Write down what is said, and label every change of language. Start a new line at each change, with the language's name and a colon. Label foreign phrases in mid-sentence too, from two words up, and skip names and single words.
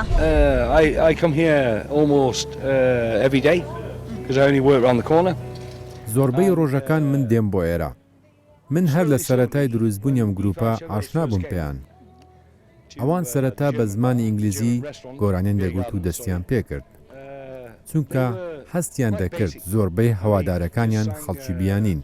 English: I come here almost every day because I only work around the corner.
Central Kurdish: زۆربەی ڕۆژەکان من دێم بۆ ئێرە. من هەر لە سەرەتای دروستبوونی ئەم گروپە ئاشنا بووم پێیان. ئەوان سەرەتا بە زمانی ئینگلیزی گۆرانیان دەگوت و دەستیان پێکرد. چونکە هەستیان دەکرد زۆربەی هەوادارەکانیان خەڵکی بیانین.